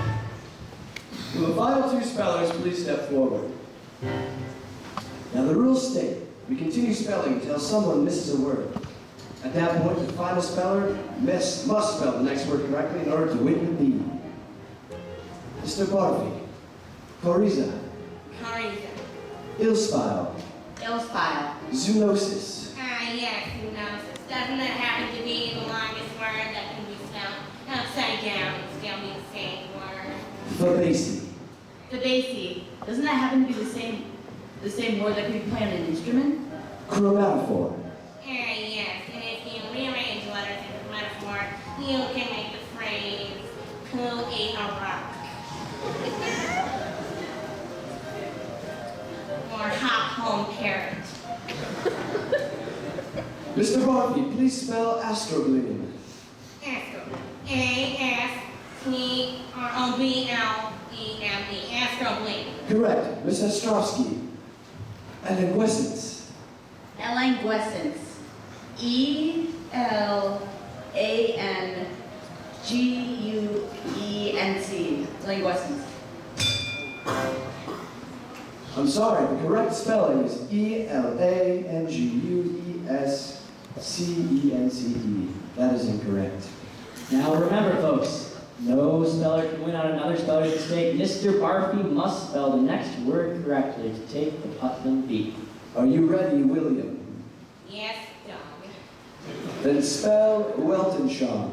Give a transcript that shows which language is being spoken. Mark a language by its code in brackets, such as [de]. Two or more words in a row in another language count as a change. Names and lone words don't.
[en] Will the final two spellers please step forward? Now the rules state, we continue spelling until someone misses a word. At that point, the final speller must spell the next word correctly in order to win the lead. Mr. Barfi. Coryza, Coriza. Illspile, Ill-spile. Zoonosis, Yes, who knows? Doesn't that happen to be the longest word that can be spelled upside down and still be the same word? Fabaceae, Fabaceae. Doesn't that happen to be the same word that can be played on an instrument? Chromatophore, Yes, and if you rearrange letters into metaphor, you can make the phrase, who ate a rock? Or hop home carrot. Mr. Barkley, please spell astrobleme. Astro. A-S-T-R-O-B-L-E-M-E. Astrobleme. Correct. Miss Ostrovsky, Elanguescence, Elanguescence. E-L-A-N-G-U-E-N-T. Languescence. I'm sorry, the correct spelling is E-L-A-N-G-U-E-S-C-E-N-C-E. That is incorrect. Now remember, folks, no speller can win on another speller's mistake. Mr. Barfy must spell the next word correctly to take the Putnam beat. Are you ready, William? Yes, dog. Then spell Weltanschauung.